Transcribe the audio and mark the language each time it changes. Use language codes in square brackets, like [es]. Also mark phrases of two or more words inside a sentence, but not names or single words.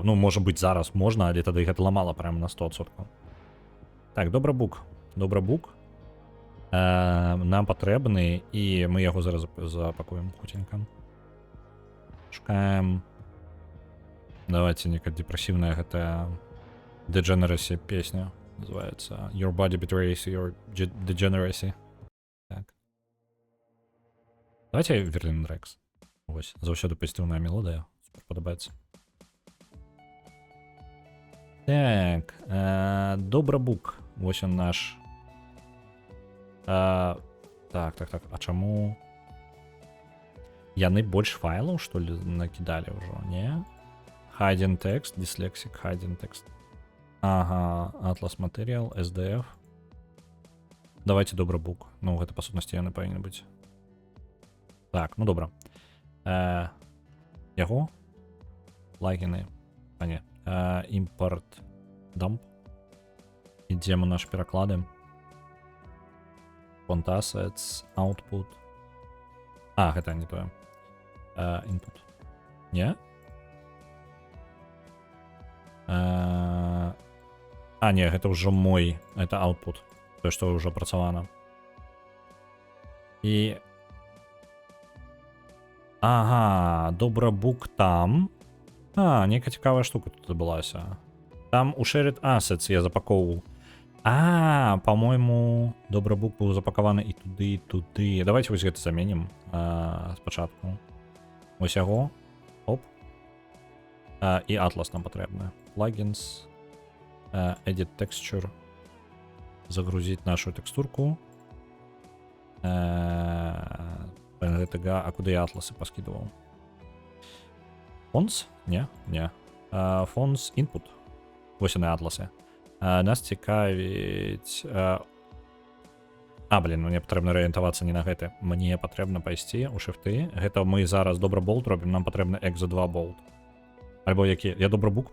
[be] Ну, можа быць, зараз можна, але тады гэта ламала прям на 100%. Так, Добрабук. Добрабук. Нам патрэбны, і мы яго зараз запакуем хутенька. [ru] Шукаем. Давайте некая депрессивная гэта Degeneracy песня. Называется Your Body Betrays Your Degeneracy. Так. Давайте Верлин Рекс. [be] Ось, заўсёды пазітыўная мелодыя. Супер падабаецца. Так, Добрабук. Вось он наш. Так. А чаму? Яны больш файлаў, што ли, накідалі ўжо, не? [en] Hidden text, dyslexic, hidden text. Ага, Atlas Material, SDF. [ru] Давайте Добрабук. [be] Ну, гэта, па сутнасці, яны павінны быць. Так, ну добра. Яго? Лагіны. А не. [en] Import dump. [be] Ідзем у наш пераклады. [en] Font assets, output. [be] Гэта не тое. Input. Не? Не, гэта ўжо мой. Это output. Тое, што ўжо працавана. І... Ага, Добрабук там. Нейка цікавая штука тут адбылася. [ru] Там у [en] Shared Assets [ru] я запаковывал. По-моему, Добрабук был запакованы и туды, и туды. [be] Давайте вось гэта заменим спачатку. Вось яго. Оп. И Atlas нам патрэбны. Plugins. [en] Edit Texture. [ru] Загрузить нашу текстурку. А куда я Атласы поскидывал? [en] Fonts? Не. Fonts Input. [be] Вось яны Атласы. Нас цікавіць... мне патрэбна арыентавацца не на гэты. Мне патрэбна пайсці ў шрифты. Гэта мы зараз Добраболт робім, нам патрэбна Exa 2 болт. Альбо які? Я Добрабук?